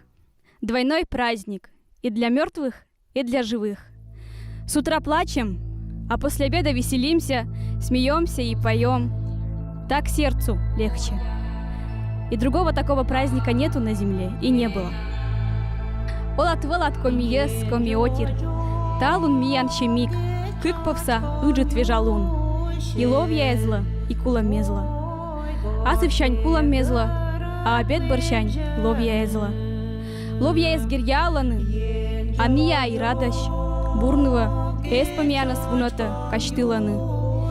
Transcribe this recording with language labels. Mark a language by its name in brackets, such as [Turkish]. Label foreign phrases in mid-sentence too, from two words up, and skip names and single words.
[Russian] Двойной праздник и для мертвых, и для живых. С утра плачем, а после обеда веселимся, смеемся и поем. Так сердцу легче. И другого такого праздника нету на земле и не было. [Komi] Олат-вылат комиес комиотир, талун миян щемик, кыкповса ыджит вежалун. И ловья эзла, и кулам мезла. Асыпщань кулам мезла, а обед борщань ловья эзла. Ловья эз гирьяланы, а мия и радощ, бурного, эс помянас вунота каштыланы.